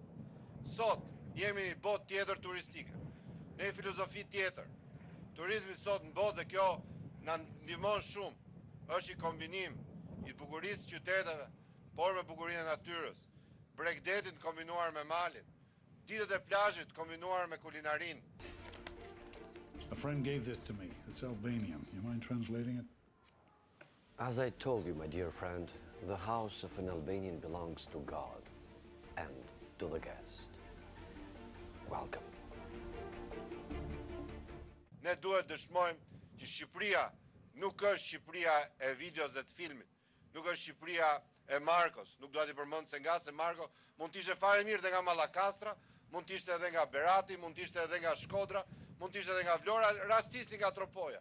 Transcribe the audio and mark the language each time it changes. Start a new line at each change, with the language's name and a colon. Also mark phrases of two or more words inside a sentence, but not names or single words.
Albanian: Sot jemi një botë tjetër turistike, në një filozofi tjetër. Turizmi sot në botë dhe kjo na ndihmon shumë. Është i kombinim i bukurisë së qyteteve, por me bukurinë e natyrës. Bregdetin kombinuar me malin, ditët e plazhit kombinuar me kulinarinë.
English: A friend gave this to me. It's Albanian. You mind translating it? As I told you, my dear friend, the house of an Albanian belongs to God and to the guest. Welcome.
Albanian: Ne duhet dëshmojmë që Shqipëria nuk është Shqipëria e videos dhe të filmit, nuk është Shqipëria e Markos, nuk do t'i përmend se nga se Marko mund t'ishte fare mirë dhe nga Mallakastra, mund t'ishte edhe nga Berati, mund t'ishte edhe nga Shkodra, mund t'ishte edhe nga Vlora, rastisi nga Tropoja.